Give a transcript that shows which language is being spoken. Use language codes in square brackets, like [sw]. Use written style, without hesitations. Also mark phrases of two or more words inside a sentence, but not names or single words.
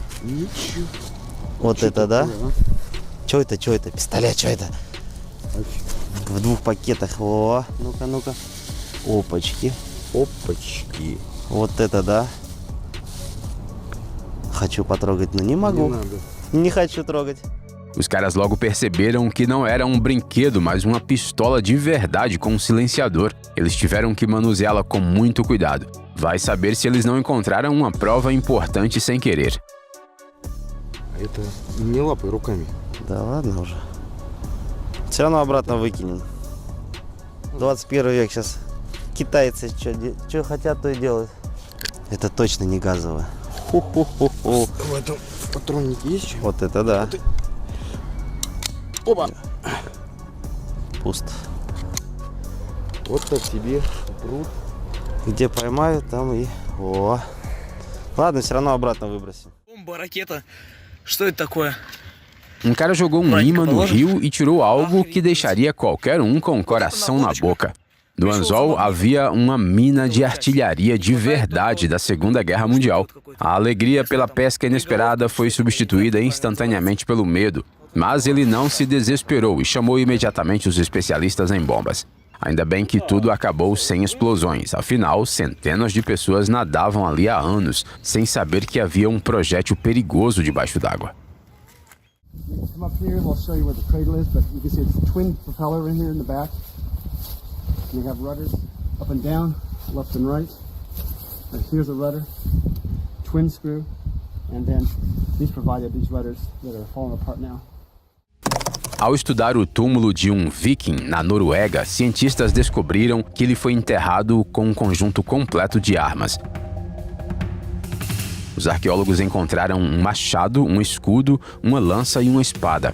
[ru] Вот это да? Чё это? Пистолет, чё это? В 2 пакетах. О, ну-ка. Опачки. Вот это да. Хочу потрогать, но не могу. Не хочу трогать. [pt] Os caras logo perceberam que não era um brinquedo, mas uma pistola de verdade com um silenciador. Eles tiveram que manuseá-la com muito cuidado. Vai saber se eles não encontraram uma prova importante sem querer. [ru] Это не лапай руками. Да ладно уже. Все равно обратно выкинем. 21 век сейчас. Китайцы что хотят, то и делают. Это точно не газовое. Ху-ху-ху-ху. В этом патроннике есть что? Вот это да. Опа! Пусто. Вот так тебе пруд. Где поймают, там и... О. Ладно, все равно обратно выбросим. Бомба, ракета. Что это такое? [pt] Um cara jogou um imã no rio e tirou algo que deixaria qualquer um com o coração na boca. No anzol havia uma mina de artilharia de verdade da Segunda Guerra Mundial. A alegria pela pesca inesperada foi substituída instantaneamente pelo medo, mas ele não se desesperou e chamou imediatamente os especialistas em bombas. Ainda bem que tudo acabou sem explosões, afinal, centenas de pessoas nadavam ali há anos, sem saber que havia um projétil perigoso debaixo d'água. [en] Come up here and I'll show you where the cradle is, but you can see it's a twin propeller in here in the back. And they have rudders up and down, left and right. And here's a rudder, twin screw, and then these provided these rudders that are falling apart now. [pt] Ao estudar o túmulo de um viking na Noruega, cientistas descobriram que ele foi enterrado com um conjunto completo de armas. Os arqueólogos encontraram um machado, um escudo, uma lança e uma espada.